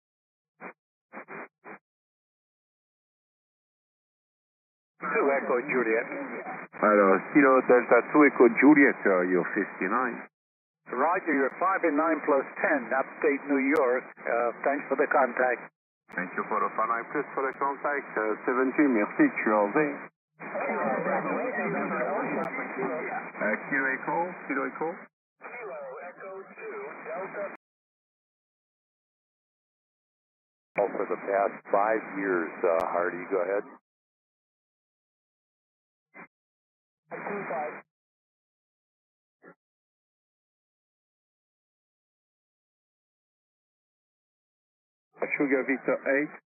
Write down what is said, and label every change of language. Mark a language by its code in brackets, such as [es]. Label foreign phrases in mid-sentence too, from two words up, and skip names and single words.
[en] Two Echo Juliet. Hello, Kilo Delta 2 Echo Juliet, Yo 59. Roger, you're 5 and 9 plus 10, upstate New York. Thanks for the contact. Thank you for the 5 plus for the contact. 17, merci, QLZ. Kilo Echo. For the past 5 years, Hardy, go ahead. Sugar Victor 8.